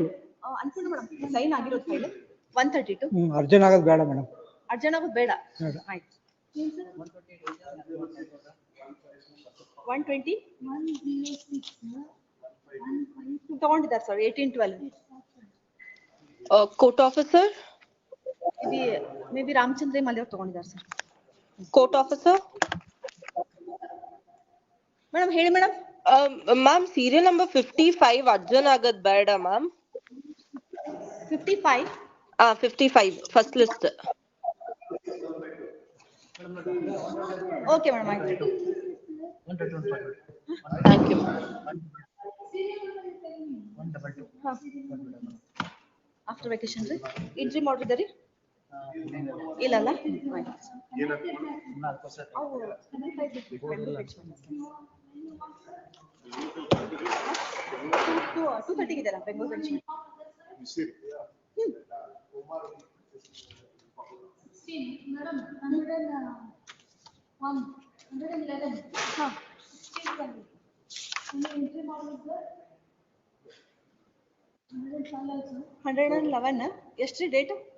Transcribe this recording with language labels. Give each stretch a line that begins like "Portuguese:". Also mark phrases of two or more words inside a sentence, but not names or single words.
Kannada: ಅನ್ಕೊಂಡ ಮೇಡಮ್ ಸೈನ್ ಆಗಿರೋದು ಫೈಲ್. 132 ಅರ್ಜನ್ ಆಗೋದು ಬೇಡ ಮೇಡಮ್. ಅರ್ಜನ್ ಆಗೋದು ಬೇಡ. ಆಯ್ತು. 120 ತಗೊಂಡಿದ್ದಾರೆ ಸರ್. 1812.
English: Court officer.
Kannada: ಮೇಬಿ ರಾಮಚಂದ್ರ ಮಲ್ಲಿ ಅವ್ರು ತಗೊಂಡಿದ್ದಾರೆ ಸರ್.
English: Court officer?
Kannada: ಮೇಡಮ್ ಹೇಳಿ ಮೇಡಮ್.
English: Ma'am, serial number 55 Arjun
Kannada: ಆಗೋದ್ ಬೇಡ,
English: ma'am. 55. 55, first list.
Kannada: ಓಕೆ ಮೇಡಮ್ ಆಯ್ತು.
English: Thank you. after vacation re entry
Kannada: ಮಾಡಿದ್ರಿ ಇಲ್ಲಲ್ಲ
English: two thirty
Kannada: ಇದೆಯಲ್ಲ ಬೆಂಗಳೂರು ಬೆಂಚ್. ಹಾಂ 111 ಎಷ್ಟ್ರಿ ಡೇಟ್?